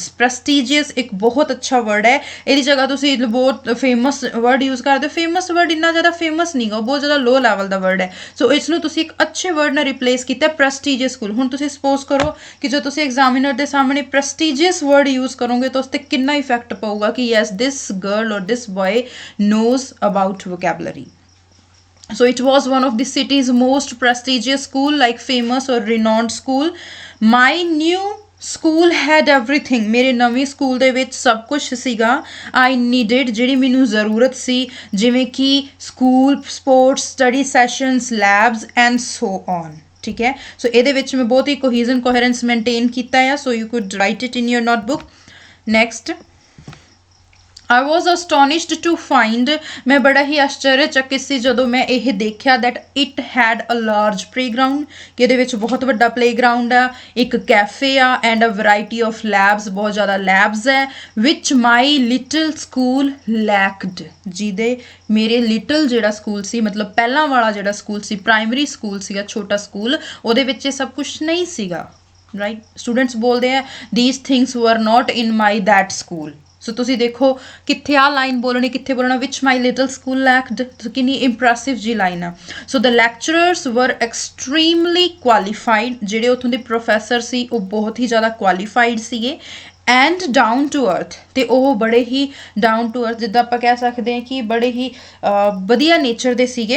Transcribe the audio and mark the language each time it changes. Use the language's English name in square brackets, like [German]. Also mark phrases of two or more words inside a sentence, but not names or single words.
[Punjabi] Prestigious ਇੱਕ ਬਹੁਤ ਅੱਛਾ word ਹੈ ਇਹਦੀ ਜਗ੍ਹਾ ਤੁਸੀਂ ਬਹੁਤ [English] famous word use [Punjabi] ਕਰਦੇ ਹੋ [English] famous word [Punjabi] ਇੰਨਾ ਜ਼ਿਆਦਾ famous ਨਹੀਂ ਗਾ ਬਹੁਤ ਜ਼ਿਆਦਾ [English] low level [Punjabi] ਦਾ word ਹੈ ਸੋ ਇਸ ਨੂੰ ਤੁਸੀਂ ਇੱਕ ਅੱਛੇ word ਨਾਲ replace ਕੀਤਾ [English] prestigious school [Punjabi] ਹੁਣ ਤੁਸੀਂ suppose ਕਰੋ ਕਿ ਜੋ ਤੁਸੀਂ examiner ਦੇ ਸਾਹਮਣੇ [English] prestigious word use [Punjabi] ਕਰੋਗੇ ਤਾਂ ਉਸ ਤੇ ਕਿੰਨਾ [English] effect [Punjabi] ਪਊਗਾ ਕਿ [English] yes this girl or this boy knows about vocabulary So it was one of the city's most prestigious school like famous or renowned school my new school had everything [Punjabi] ਮੇਰੇ ਨਵੇਂ ਸਕੂਲ ਦੇ ਵਿੱਚ ਸਭ ਕੁਛ ਸੀਗਾ [English] I needed [Punjabi] ਜਿਹੜੀ ਮੈਨੂੰ ਜ਼ਰੂਰਤ ਸੀ ਜਿਵੇਂ ਕਿ [English] school sports study sessions labs and so on [Punjabi] ਠੀਕ ਹੈ ਸੋ ਇਹਦੇ ਵਿੱਚ ਮੈਂ ਬਹੁਤ ਹੀ [English] cohesion coherence maintain [Punjabi] ਕੀਤਾ ਆ [English] so you could write it in your notebook next I was astonished to find [Punjabi] ਮੈਂ ਬੜਾ ਹੀ ਆਸ਼ਚਰਯਚਕਿਤ ਸੀ ਜਦੋਂ ਮੈਂ ਇਹ ਦੇਖਿਆ [English] that it had a large playground [Punjabi] ਕਿ ਇਹਦੇ ਵਿੱਚ ਬਹੁਤ ਵੱਡਾ playground ਆ ਇੱਕ cafe ਆ [English] and a variety of labs [Punjabi] ਬਹੁਤ ਜ਼ਿਆਦਾ labs ਹੈ [English] which my little school lacked [Punjabi] ਜਿਹਦੇ ਮੇਰੇ ਲਿਟਲ ਜਿਹੜਾ ਸਕੂਲ ਸੀ ਮਤਲਬ ਪਹਿਲਾਂ ਵਾਲਾ ਜਿਹੜਾ ਸਕੂਲ ਸੀ [English] primary school [Punjabi] ਸੀਗਾ ਛੋਟਾ ਸਕੂਲ ਉਹਦੇ ਵਿੱਚ ਇਹ ਸਭ ਕੁਝ ਨਹੀਂ ਸੀਗਾ [English] right students [Punjabi] ਬੋਲਦੇ ਆ [English] these things were not in my that school [Punjabi] ਸੋ ਤੁਸੀਂ ਦੇਖੋ ਕਿੱਥੇ ਆ ਲਾਈਨ ਬੋਲਣੀ, ਕਿੱਥੇ ਬੋਲਣਾ, [English] which my little school lacked, [Punjabi] ਕਿੰਨੀ ਇੰਪ੍ਰੈਸਿਵ ਜੀ ਲਾਈਨ ਆ। [English] so the lecturers were extremely qualified, [Punjabi] ਜਿਹੜੇ ਉੱਥੋਂ ਦੇ ਪ੍ਰੋਫੈਸਰ ਸੀ ਉਹ ਬਹੁਤ ਹੀ ਜ਼ਿਆਦਾ ਕੁਆਲੀਫਾਈਡ ਸੀਗੇ, [English] and down to earth, [Punjabi] ਅਤੇ ਉਹ ਬੜੇ ਹੀ [English] down to earth, [Punjabi] ਜਿੱਦਾਂ ਆਪਾਂ ਕਹਿ ਸਕਦੇ ਹਾਂ ਕਿ ਬੜੇ ਹੀ ਵਧੀਆ ਨੇਚਰ ਦੇ ਸੀਗੇ।